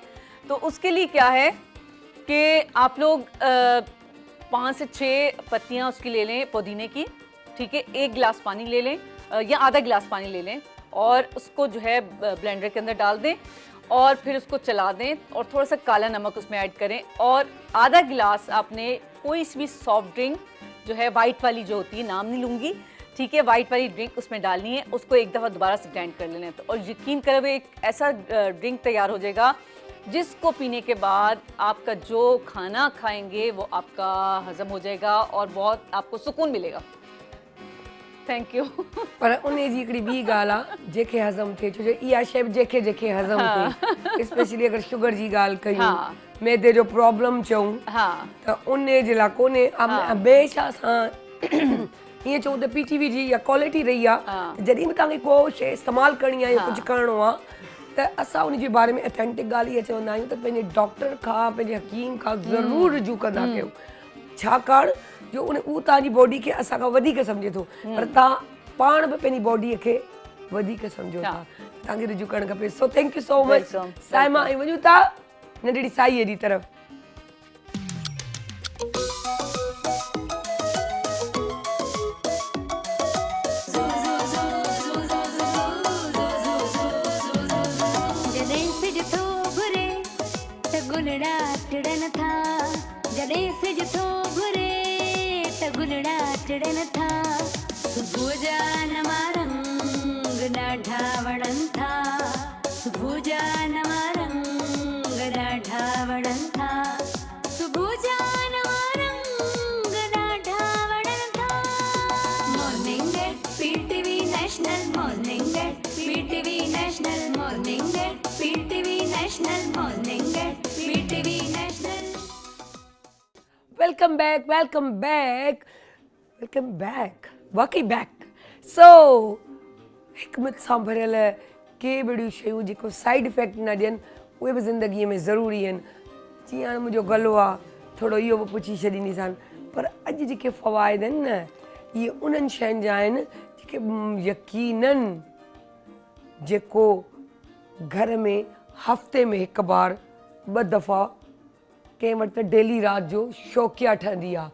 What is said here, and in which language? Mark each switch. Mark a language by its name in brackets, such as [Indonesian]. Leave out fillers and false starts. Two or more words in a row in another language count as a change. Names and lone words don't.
[Urdu] تو اس کے لیے کیا ہے کہ آپ لوگ 5 سے 6 پتیاں اس کی لے لیں پودینے کی، ٹھیک ہے، 1 گلاس پانی لے لیں یا آدھا گلاس پانی لے لیں اور اس کو جو ہے بلینڈر کے اندر ڈال دیں اور پھر اس کو چلا دیں اور تھوڑا سا کالا نمک اس میں ایڈ کریں اور آدھا گلاس آپ نے کوئی بھی [English] soft drink [Urdu] جو ہے وائٹ والی جو ہوتی ہے، نام نہیں لوں گی، ٹھیک ہے، وائٹ والی ڈرنک اس میں ڈالنی ہے، اس کو ایک دفعہ دوبارہ سے گرائنڈ کر لینا ہے. تو اور یقین کریں وہ ایک ایسا ڈرنک تیار ہو جائے گا جس کو پینے کے بعد آپ کا جو کھانا کھائیں گے وہ آپ کا ہضم ہو جائے گا اور بہت آپ کو سکون ملے گا. [English] Thank you. [Sindhi] पर उन जी हिकिड़ी ॿी ॻाल्हि आहे जेके हज़म थिए, छो जो इहा शइ बि जेके जेके हज़म थिए, स्पेशली अगरि शुगर जी ॻाल्हि कयूं, [Urdu] हाँ। [Sindhi] मैदे जो प्रॉब्लम चऊं, [Urdu] हाँ [Sindhi] त उन जे लाइ कोन्हे। हमेशह सां ईअं चऊं त PTV जी या क्वालिटी रही आहे, जॾहिं बि तव्हांखे को शइ इस्तेमालु करणी आहे या कुझु करिणो आहे, त असां उन जे बारे में ऑथेंटिक ॻाल्हि इहा चवंदा आहियूं त पंहिंजे डॉक्टर खां, पंहिंजे हकीम खां ज़रूरु रुजू कंदा कयो। छाकाणि जो उहो तव्हांजी बॉडी खे असां खां वधीक सम्झे थो, पर तव्हां पाण बि पंहिंजी बॉडीअ खे वधीक सम्झो था, तव्हांखे रुजू करणु खपे। सो [English] thank you so much [Sindhi] साइमा। ऐं वञूं था नंढड़ी साईअ जी तरफ़। जॾहिं सिज थो घुरे त गुलड़ा टिड़न था, जॾहिं सिज थो घुरे त गुलड़ा टिड़न था, सुबुह जा नवा रंग ॾाढा वणनि था, सुबुह जा नवा रंग ॾाढा वणनि था, सुबुह जा नवा रंग ॾाढा वणनि था। [English] Morning at PTV National, Morning at PTV National, Morning at PTV National, Morning at PTV National. Welcome back, welcome back, welcome back, waqai back. [Sindhi] सो हिकमत सां भरियल के बि अहिड़ियूं शयूं जेको [English] side effect [Sindhi] न ॾियनि, उहे बि ज़िंदगीअ में ज़रूरी आहिनि। जीअं हाणे मुंहिंजो गलो आहे, थोरो इहो बि पुछी छॾींदीसांनि, पर अॼु जेके फ़वाइद आहिनि न, इहे उन्हनि शयुनि जा आहिनि जेके यकीनन जेको घर में हफ़्ते में हिकु बार 2 दफ़ा कंहिं वटि त डेली राति जो शौक़िया ठहंदी आहे।